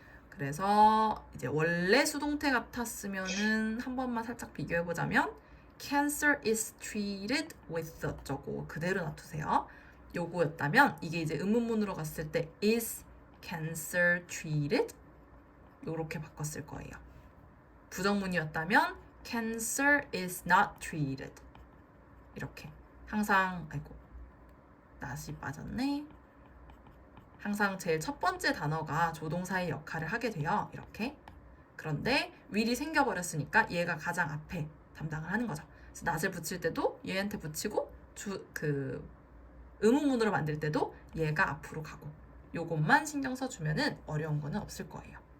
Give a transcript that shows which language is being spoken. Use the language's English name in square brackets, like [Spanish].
[Korean] 그래서 이제 원래 수동태 같았으면은 한 번만 살짝 비교해보자면 [English] Cancer is treated with [Korean] 어쩌고 그대로 놔두세요. 요거였다면 이게 이제 의문문으로 갔을 때 [English] is cancer treated [Korean] 요렇게 바꿨을 거예요. 부정문이었다면 [English] cancer is not treated [Korean] 이렇게 항상 아이고 낫이 빠졌네. 항상 제일 첫 번째 단어가 조동사의 역할을 하게 돼요. 이렇게. 그런데 will이 생겨버렸으니까 얘가 가장 앞에 담당을 하는 거죠. 그래서 not을 붙일 때도 얘한테 붙이고 의문문으로 만들 때도 얘가 앞으로 가고 요것만 신경 써주면은 어려운 거는 없을 거예요.